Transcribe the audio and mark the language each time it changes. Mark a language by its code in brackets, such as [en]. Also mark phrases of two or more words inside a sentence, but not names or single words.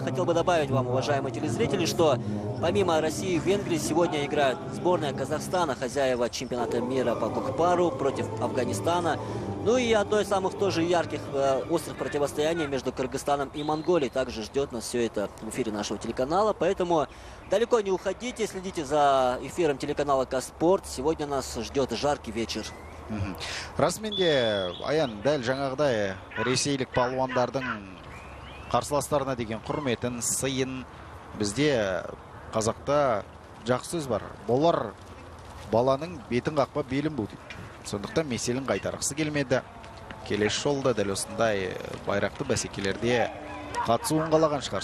[ru] Хотел бы добавить вам, уважаемые телезрители, что помимо России и Венгрии сегодня играют сборная Казахстана, хозяева чемпионата мира по кокпару, против Афганистана. Ну и одно из самых тоже ярких, острых противостояний между Кыргызстаном и Монголией. Также ждет нас все это в эфире нашего телеканала. Поэтому далеко не уходите, следите за эфиром телеканала Казспорт. Сегодня нас ждет жаркий вечер. [kk] Расменде, Аян, дәл жаңағыдай ресейлік палуандардың қарсыластарына деген құрметін, сыйын бізде қазақта жақсы сөз бар. Болар баланың бетін қақпа белін бұл дейді. Сондықтан меселін қайтарғысы келмеді. Келесі жолда дәл осындай байрақты бәсекелерде қатысуын қалаған шығар.